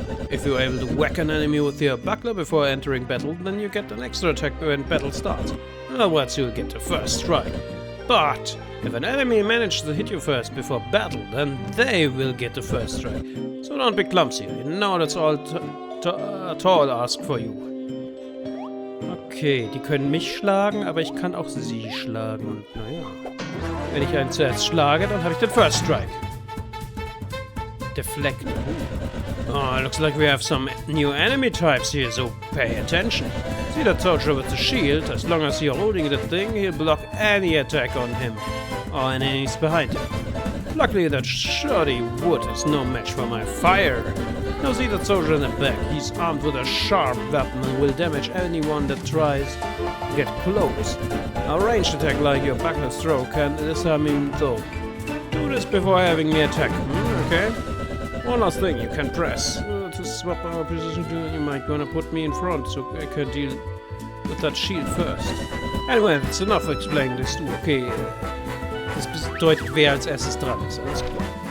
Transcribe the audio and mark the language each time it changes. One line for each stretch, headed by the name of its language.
English: If you're able to whack an enemy with your buckler before entering battle, then you get an extra attack when battle starts. In other words, you'll get the first strike. But if an enemy manages to hit you first before battle, then they will get the first strike. So don't be clumsy. You know that's all Tall ask for you.
German: Okay, die können mich schlagen, aber ich kann auch sie schlagen. Und naja, wenn ich einen zuerst schlage, dann habe ich den First Strike.
English: Deflect. Oh, looks like we have some new enemy types here, so pay attention. See that soldier with the shield? As long as you're holding the thing, he'll block any attack on him or enemies behind him. Luckily, that shoddy wood is no match for my fire. Now see that soldier in the back. He's armed with a sharp weapon and will damage anyone that tries to get close. A ranged attack like your buckler stroke can disarm him though. Do this before having me attack. Okay? One last thing you can press. To swap our position, you might gonna put me in front so I can deal with that shield first. Anyway, it's enough explaining this too.
German: Okay, das bedeutet, wer als erstes dran ist. Alles klar.